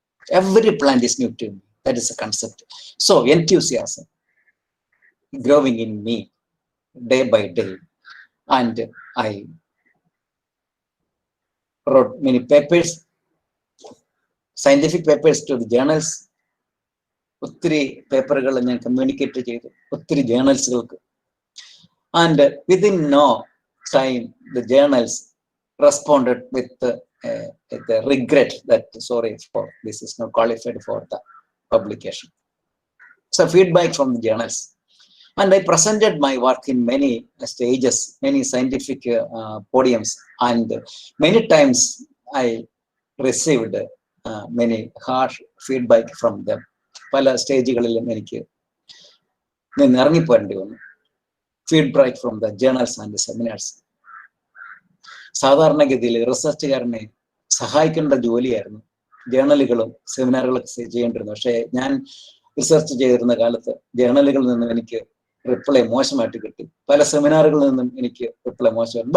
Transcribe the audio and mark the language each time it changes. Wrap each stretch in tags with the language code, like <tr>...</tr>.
<en>Every plant is new to me. That is a concept. So enthusiasm growing in me day by day. And I wrote many papers, scientific papers to the journals.</en> <ml>ഒത്തിരി പേപ്പറുകൾ ഞാൻ communicate ചെയ്തു, ഒത്തിരി ജേണൽസുകൾക്ക്.</ml> <en>And within no time the journals responded with the regret that sorry for this is not qualified for the publication. So feedback from the journals, and I presented my work in many stages, many scientific podiums, and many times I received many harsh feedback from them.</en> <ml>പല സ്റ്റേജുകളിലും എനിക്ക് ഇറങ്ങിപ്പോരേണ്ടി വന്നു.</ml> <en>Feedback from the journals and seminars.</en> <ml>സാധാരണഗതിയിൽ റിസർച്ചുകാരനെ സഹായിക്കേണ്ട ജോലിയായിരുന്നു ജേണലുകളും സെമിനാറുകളൊക്കെ ചെയ്യേണ്ടിരുന്നു. പക്ഷേ ഞാൻ research ചെയ്തിരുന്ന കാലത്ത് ജേണലുകളിൽ നിന്നും എനിക്ക് റിപ്ലൈ മോശമായിട്ട് കിട്ടി, പല സെമിനാറുകളിൽ നിന്നും എനിക്ക് റിപ്ലൈ മോശമായിരുന്നു.</ml>